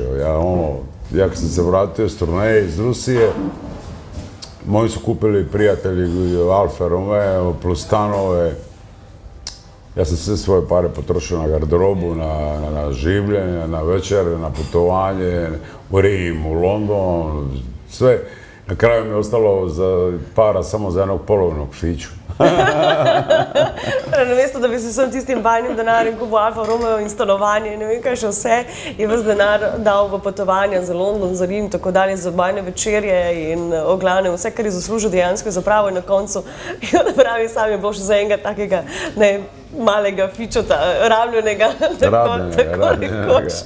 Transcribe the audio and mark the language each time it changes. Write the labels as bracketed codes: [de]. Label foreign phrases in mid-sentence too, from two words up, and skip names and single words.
[hr] Ja kad sam se vratio iz turneje iz Rusije, moji su kupili prijatelji Alfa Romeo plus stanove. Ja sam sve svoje pare potrošio na garderobu, na življenje, na večere, na putovanje, u Rim, u London, sve. Na kraju mi je ostalo para samo za jednog polovnog fiću. [sl] Namesto da bi se vsem tistim bajnim denarjem kupil Alfa Romeo in stanovanje, ne vem kaj še vse, je ves denar dal v potovanja za London, za Rim, tako dalje, za bajne večerje in oglavne, vse, kar je zaslužil dejansko je zapravo in na koncu, da pravi, sam je bilo še za enega takega malega fičota, rabljenega, tako rekoč.